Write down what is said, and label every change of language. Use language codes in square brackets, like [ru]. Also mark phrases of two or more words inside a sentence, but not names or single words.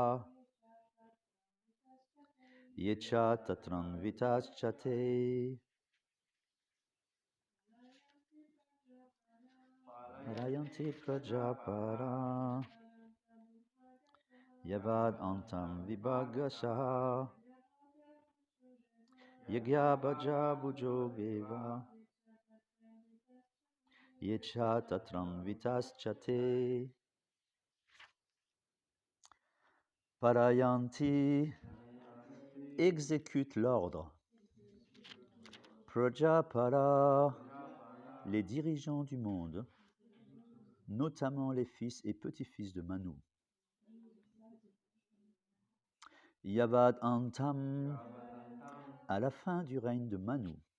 [sa] Yecha Tatram Vitaschate Parayanti Prajapara Yavad Antam Vibhagashaha Yagya Bhaja Bujo Deva Yecha Tatram Vitaschate. [fr] Parayanti exécute l'ordre. Prajapara les dirigeants du monde, notamment les fils et petits-fils de Manu. [sa] Yavad Antam, [fr] à la fin du règne de Manu.